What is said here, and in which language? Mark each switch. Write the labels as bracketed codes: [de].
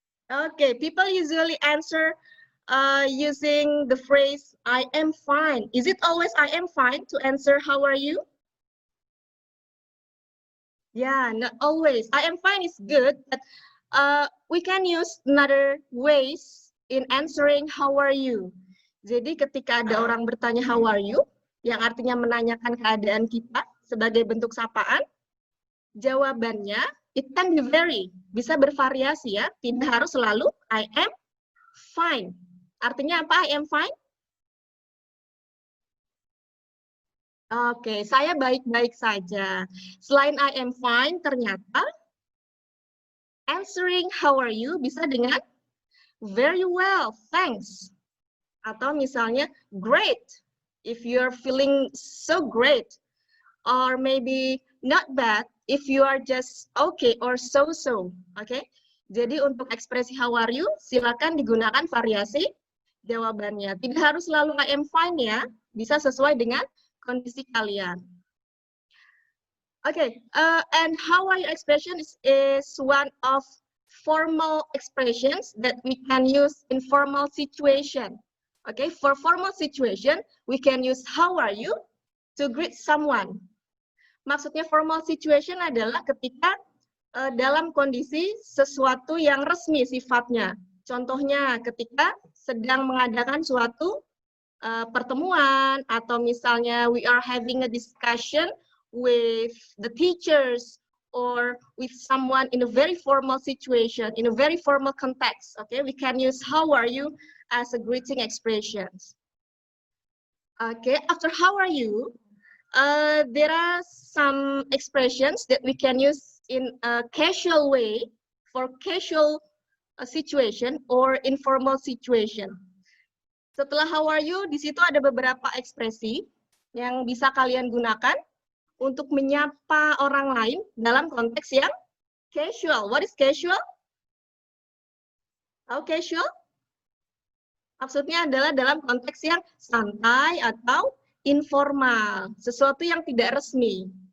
[en] Okay, people usually answer using the phrase, I am fine. Is it always I am fine to answer how are you? Yeah, not always. I am fine is good, but we can use another ways in answering how are you. [id] Jadi ketika ada orang bertanya [en] how are you, [id] yang artinya menanyakan keadaan kita sebagai bentuk sapaan, jawabannya [en] it can be vary, [id] bisa bervariasi ya, tidak harus selalu [en] I am fine. [id] Artinya apa [en] I am fine? [id] Oke, saya baik-baik saja. Selain [en] I am fine, [id] ternyata [en] answering how are you [id] bisa dengan [en] very well, thanks. [id] Atau misalnya [en] great, if you're feeling so great. Or maybe not bad, if you are just okay or so-so. [id] Oke, jadi untuk ekspresi [en] how are you, [id] silakan digunakan variasi jawabannya. Tidak harus selalu [en] I am fine [id] ya, bisa sesuai dengan kondisi kalian. [en] Okay, and how are you expression is one of formal expressions that we can use in formal situation. Okay, for formal situation, we can use how are you to greet someone. [id] Maksudnya [en] formal situation [id] adalah ketika dalam kondisi sesuatu yang resmi sifatnya. Contohnya ketika sedang mengadakan suatu pertemuan, atau misalnya [en] we are having a discussion with the teachers or with someone in a very formal situation, in a very formal context. Okay, we can use how are you as a greeting expressions. Okay, after how are you, there are some expressions that we can use in a casual way for casual situation or informal situation. [id] Setelah [en] how are you, [id] di situ ada beberapa ekspresi yang bisa kalian gunakan untuk menyapa orang lain dalam konteks yang casual. [en] What is casual? How casual? [id] Maksudnya adalah dalam konteks yang santai atau informal, sesuatu yang tidak resmi.